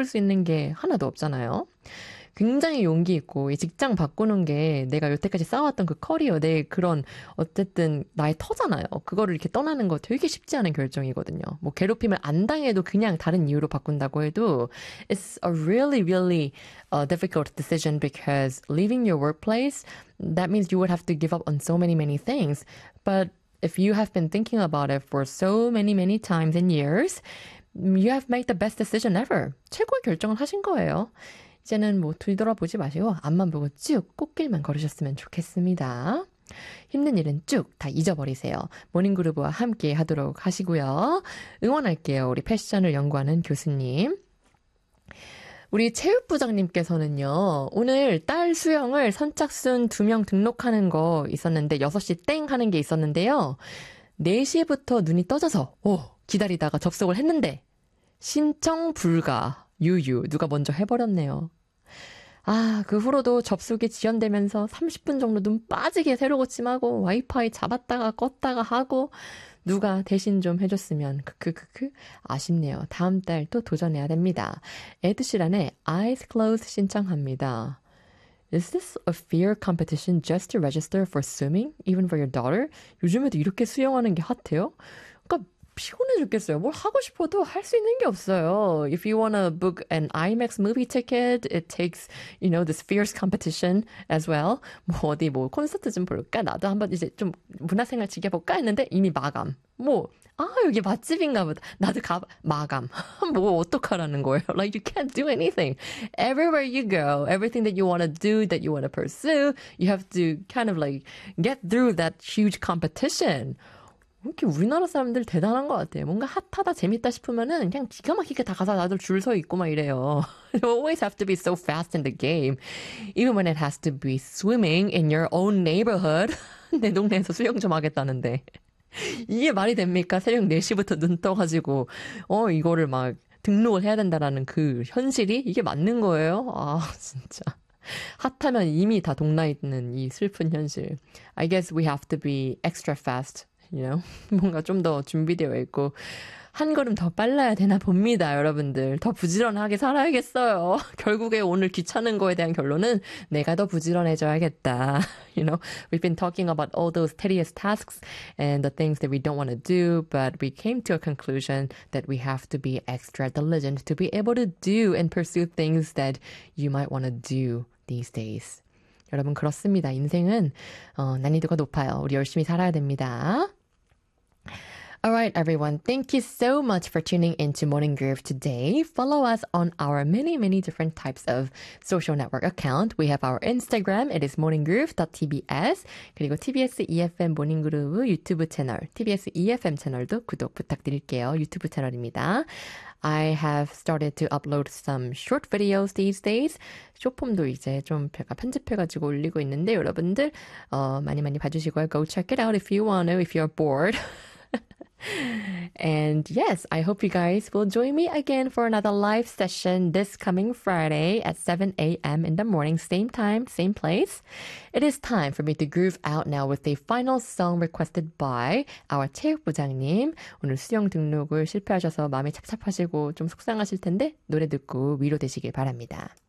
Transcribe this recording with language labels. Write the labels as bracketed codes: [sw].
[ko] 수 있는 게 하나도 없잖아요. 굉장히 용기 있고 이 직장 바꾸는 게 내가 여태까지 쌓아왔던 그 커리어 내 그런 어쨌든 나의 터잖아요. 그거를 이렇게 떠나는 거 되게 쉽지 않은 결정이거든요. 뭐 괴롭힘을 안 당해도 그냥 다른 이유로 바꾼다고 해도 [en] It's a really, really difficult decision because leaving your workplace, that means you would have to give up on so many, many things. But if you have been thinking about it for so many, many times and years, you have made the best decision ever. [ko] 최고의 결정을 하신 거예요. 이제는 뭐 뒤돌아보지 마시고 앞만 보고 쭉 꽃길만 걸으셨으면 좋겠습니다. 힘든 일은 쭉다 잊어버리세요. 모닝그루브와 함께 하도록 하시고요. 응원할게요. 우리 패션을 연구하는 교수님. 우리 체육부장님께서는요, 오늘 딸 수영을 선착순 2명 등록하는 거 있었는데, 6시 땡 하는 게 있었는데요. 4시부터 눈이 떠져서, 오, 기다리다가 접속을 했는데, 신청 불가. 유유, 누가 먼저 해버렸네요. 아, 그 후로도 접속이 지연되면서 30분 정도 눈 빠지게 새로고침하고 와이파이 잡았다가 껐다가 하고 누가 대신 좀 해줬으면 크크크크 아쉽네요. 다음 달또 도전해야 됩니다. 에드시란의 Eyes Closed 신청합니다. [en] Is this a fear competition just to register for swimming, even for your daughter? [ko] 요즘에도 이렇게 수영하는 게 핫해요? 피곤해 죽겠어요. 뭘 하고 싶어도 할수 있는 게 없어요. [en] If you wanna book an IMAX movie ticket, it takes, you know, this fierce competition as well. [ko] 뭐 어디 뭐 콘서트 좀 볼까? 나도 한번 이제 좀 문화생활 즐겨볼까? 했는데 이미 마감. 뭐, 아, 여기 맛집인가 보다. 나도 가봐. 마감. 뭐 어떡하라는 거예요? [en] Like, you can't do anything. Everywhere you go, everything that you wanna do, that you wanna pursue, you have to kind of like get through that huge competition. [ko] 이렇게 우리나라 사람들 대단한 것 같아요. 뭔가 핫하다, 재밌다 싶으면은 그냥 기가 막히게 다 가서 다들 줄서 있고 막 이래요. [en] You always have to be so fast in the game. Even when it has to be swimming in your own neighborhood. [ko] 내 동네에서 수영 좀 하겠다는데. 이게 말이 됩니까? 새벽 4시부터 눈 떠가지고, 이거를 막 등록을 해야 된다라는 그 현실이? 이게 맞는 거예요? 아, 진짜. 핫하면 이미 다 동나 있는 이 슬픈 현실. [en] I guess we have to be extra fast. You know? [ko] 뭔가 좀더 준비되어 있고 한 걸음 더 빨라야 되나 봅니다, 여러분들. 더 부지런하게 살아야겠어요. 결국에 오늘 귀찮은 거에 대한 결론은 내가 더 부지런해져야겠다. [en] You know, we've been talking about all those tedious tasks and the things that we don't want to do, but we came to a conclusion that we have to be extra diligent to be able to do and pursue things that you might want to do these days. [ko] 여러분, 그렇습니다. 인생은 난이도가 높아요. 우리 열심히 살아야 됩니다. [en] All right, everyone. Thank you so much for tuning in to Morning Groove today. Follow us on our many, many different types of social network account. We have our Instagram. It is morninggroove.tbs. [ko] 그리고 TBS EFM 모닝 그루브 유튜브 채널, TBS EFM 채널도 구독 부탁드릴게요. 유튜브 채널입니다. [en] I have started to upload some short videos these days. [ko] 쇼폼도 이제 좀 제가 편집해가지고 올리고 있는데 여러분들 많이 많이 봐주시고요. [en] Go check it out if you want to, if you're bored. And yes, I hope you guys will join me again for another live session this coming Friday at 7 a.m. in the morning, same time, same place. It is time for me to groove out now with a final song requested by our 체육부장님. [ko] 오늘 수영 등록을 실패하셔서 마음이 착잡하시고 좀 속상하실 텐데 노래 듣고 위로되시길 바랍니다.